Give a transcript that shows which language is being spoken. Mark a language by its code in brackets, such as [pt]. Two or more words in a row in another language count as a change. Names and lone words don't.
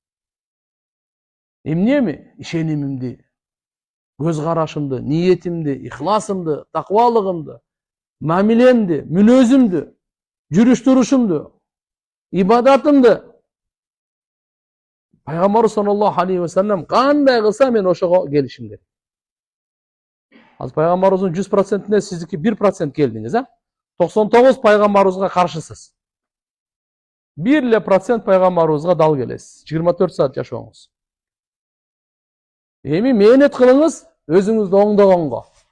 [ky] Эмнеми? Ишенимимди, көз карашымды, ниетимди, ихласымды, таквалыгымды, мамилемди, мүнөзүмдү, жүрүш турушумду, ибадатымды Пайгамбар [ar] صلى الله عليه وسلم [ky] кандай кылса мен ошого келишим керек. Азыр пайгамбарыбыздын 100%-ине сиздики 1% келдиңиз, а? 99 пайгамбарыбызга каршысыз. 1% пайгамбарыбызга дал келесиз. 24 саат жашооңуз. Эми мээнет кылыңыз өзүңүздү оңдогонго.